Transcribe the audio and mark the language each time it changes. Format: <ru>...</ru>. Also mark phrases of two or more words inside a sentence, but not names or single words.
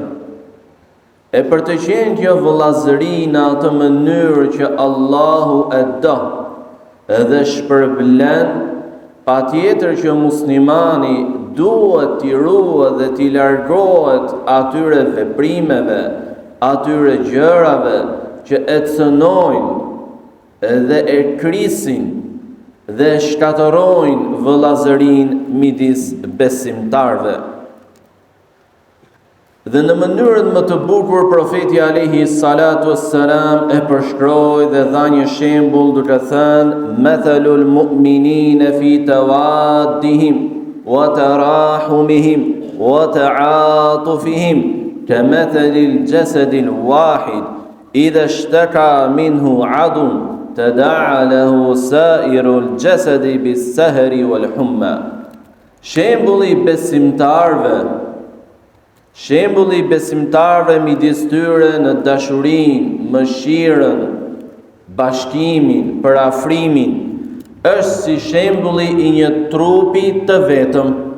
<sq>E për të qenë kjo vëllazëri në atë mënyrë që Allahu e do edhe shpërblen, patjetër që muslimani duhet t'i ruhet dhe t'i largohet atyre veprimeve, atyre gjërave që e cënojnë dhe e krisin dhe shkatërrojnë vëllazërinë midis besimtarve. Dhe në mënyrën më të bukur profeti</sq> <ar>عليه الصلاة والسلام</ar> <sq>e përshkroi dhe dha një shembull duke thënë:</sq> <ar>"مثل المؤمنين في توادهم وتراحمهم وتعاطفهم كمثل الجسد الواحد إذا اشتكى منه عضو تداعى له سائر الجسد بالسهر والحمى."</ar> <sq>Shembulli besimtarve midis tyre në dashurinë, mëshirën, bashkimin, përafrimin, është si shembulli i një trupi të vetëm.</sq>